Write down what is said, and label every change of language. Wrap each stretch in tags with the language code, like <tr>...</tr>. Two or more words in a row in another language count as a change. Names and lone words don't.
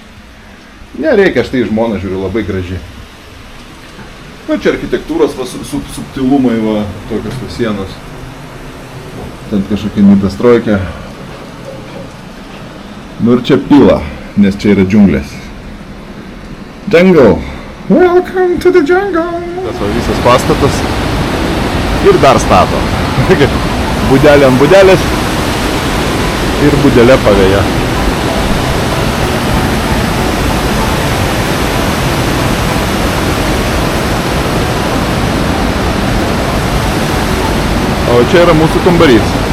<lt>Nereikia, aš tai žmoną žiūriu labai gražiai. Na, čia architektūros va, subtilumai, va, tokios va, sienos. Ten kažkokia nitastrojkė. Nu ir čia pila, nes čia yra džiunglės.</lt> <en>Jungle. Welcome to the jungle.</en> <lt>Tas va visas pastatas. Ir dar stato. Budelė ant budelės. Ir budelė pavėja. O čia yra mūsų kambarys.</lt>